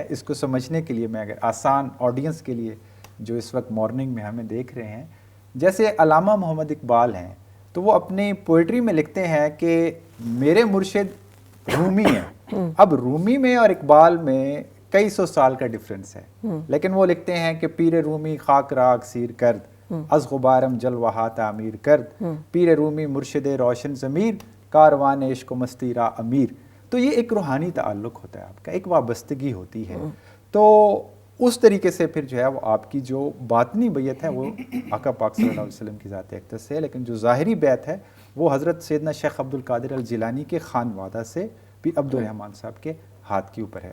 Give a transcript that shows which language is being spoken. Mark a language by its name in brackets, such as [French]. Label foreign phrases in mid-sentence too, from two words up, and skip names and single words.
[Urdu] اس کو سمجھنے کے لیے میں اگر آسان آڈینس کے لیے جو اس وقت مارننگ میں ہمیں دیکھ رہے ہیں, جیسے علامہ محمد اقبال ہیں, تو وہ اپنی پوئٹری میں لکھتے ہیں کہ میرے مرشد رومی ہیں. اب رومی میں اور اقبال میں کئی سو سال کا ڈفرنس ہے, لیکن وہ لکھتے ہیں کہ [Persian] پیر رومی خاک راگ سیر کرد از غبارم جلوہ تعمیر کرد, پیر رومی مرشد روشن ضمیر کاروان عشق و مستی را امیر. [Urdu] تو یہ ایک روحانی تعلق ہوتا ہے آپ کا, ایک وابستگی ہوتی ہے. تو اس طریقے سے پھر جو ہے وہ آپ کی جو باطنی بیعت ہے وہ آقا پاک [Arabic] صلی اللہ علیہ وسلم [Urdu] کی ذات اقدس سے ہے, لیکن جو ظاہری بیعت ہے وہ حضرت سیدنا شیخ عبد القادر الجیلانی کے خانوادہ سے بھی عبد الرحمن صاحب کے ہاتھ کے اوپر ہے.